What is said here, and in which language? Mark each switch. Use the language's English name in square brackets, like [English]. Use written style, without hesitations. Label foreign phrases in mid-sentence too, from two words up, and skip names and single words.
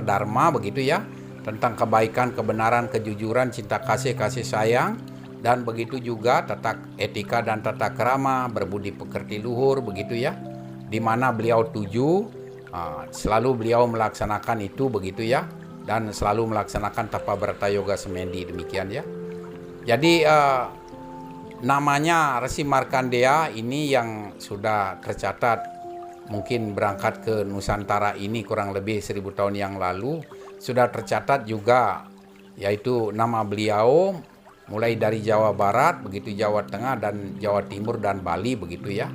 [Indonesian] dharma begitu ya, tentang kebaikan, kebenaran, kejujuran, cinta kasih sayang, dan begitu juga tata etika dan tata krama, berbudi pekerti luhur begitu ya, di mana beliau tuju selalu beliau melaksanakan itu begitu ya, dan selalu melaksanakan tapa brata yoga samadhi demikian ya. Jadi namanya Resi Markandeya ini yang sudah tercatat mungkin berangkat ke Nusantara ini kurang lebih 1000 tahun yang lalu, sudah tercatat juga yaitu nama beliau mulai dari Jawa Barat begitu, Jawa Tengah dan Jawa Timur dan Bali begitu ya.